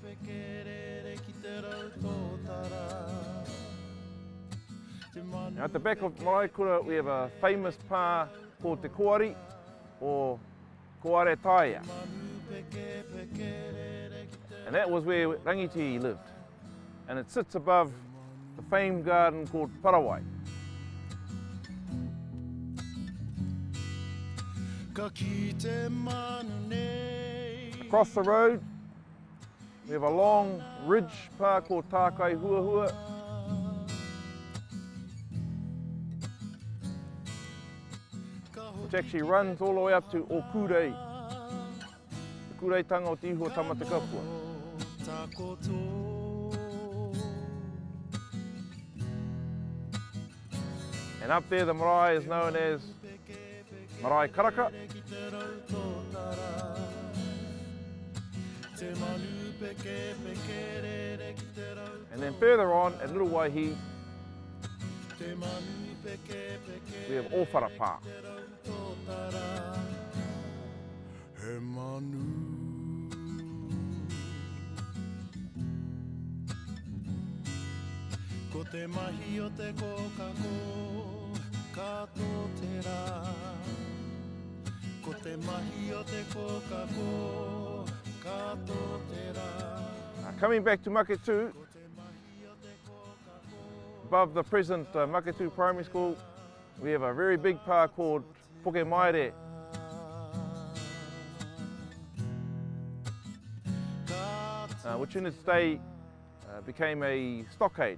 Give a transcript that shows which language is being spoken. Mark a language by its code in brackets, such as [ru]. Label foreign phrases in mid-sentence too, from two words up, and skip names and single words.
[en] Now at the back of Maraikura we have a famous pā called Te Koari, or Koare Taia. And that was where Rangiti lived. And it sits above the famed garden called Parawai. [mi] Ka ki te manu nei [en] Across the road, we have a long ridge pā called Tākai Huahua. Which actually runs all the way up to Okure, the [mi] kureitanga o [en] Te Iho Tamata Kapua. And up there the marae is known as Marae Karaka. And then further on at Little Waihi, we have Ōwharapā. [mi] Ko te mahi o te kokako, ka tō te rā. Ko te mahi o te kokako, ka tō te rā. [en] Coming back to Maketu, above the present Maketu Primary School, we have a very big pā called Poke Maere. Which in its day became a stockade.